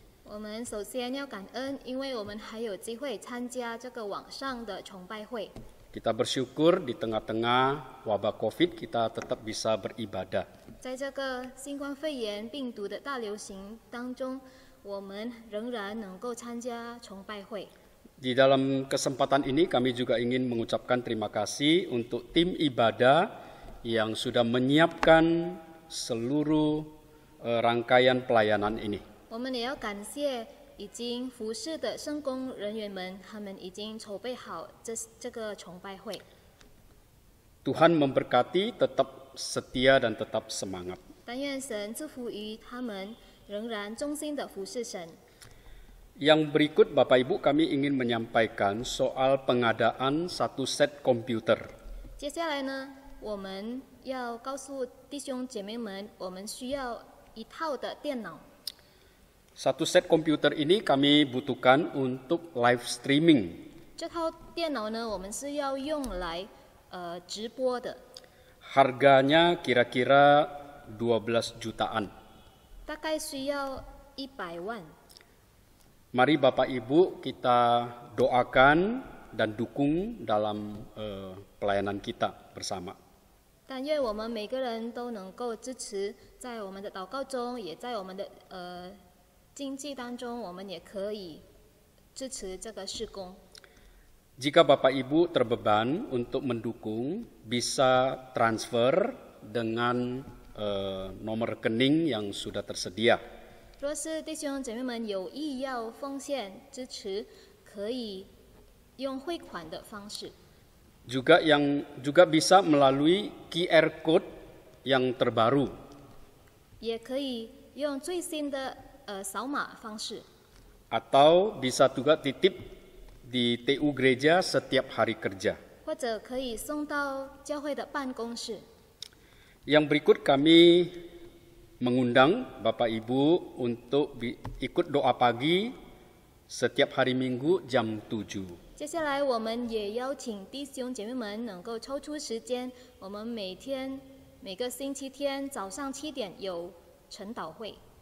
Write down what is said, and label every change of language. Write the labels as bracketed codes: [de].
[zh] 我们首先要感恩，因为我们还有机会参加这个网上的崇拜会。 [id] Kita bersyukur di tengah-tengah wabah COVID kita tetap bisa beribadah. [zh] 在这个新冠肺炎病毒的大流行当中，我们仍然能够参加崇拜会。 [id] Di dalam kesempatan ini kami juga ingin mengucapkan terima kasih untuk tim ibadah yang sudah menyiapkan seluruh rangkaian pelayanan ini. [zh] 我们也要感谢已经服侍的圣工人员们，他们已经筹备好这个崇拜会。 [id] Tuhan memberkati, tetap setia dan tetap semangat. [zh] 但愿神祝福于他们，仍然忠心的服侍神。 [id] Yang berikut Bapak Ibu kami ingin menyampaikan soal pengadaan satu set komputer. [zh] 接下来呢，我们要告诉弟兄姐妹们，我们需要一套的电脑。 [id] Satu set komputer ini kami butuhkan untuk live streaming. [zh] 这套电脑呢，我们是要用来直播的， [id] Harganya kira-kira 12 jutaan. [zh] 大概需要100万。 [id] Mari Bapak Ibu kita doakan dan dukung dalam pelayanan kita bersama. [zh] 但愿我们每个人都能够支持，在我们的祷告中，也在我们的经济当中，我们也可以支持这个事工。 [id] Jika Bapak Ibu terbeban untuk mendukung, bisa transfer dengan nomor rekening yang sudah tersedia. [zh] 若是弟兄姐妹们有意要奉献支持，可以用汇款的方式。 [id] juga bisa melalui QR code yang terbaru. [zh] 也可以用最新的扫码方式， [id] Atau bisa juga titip di TU gereja setiap hari kerja. [zh] 或者可以送到教会的办公室。 [id] Yang berikut kami mengundang Bapak Ibu untuk ikut doa pagi setiap hari Minggu jam 7. [zh] 接下来我们也邀请弟兄姐妹们能够抽出时间，我们每个星期天早上7点有晨祷会。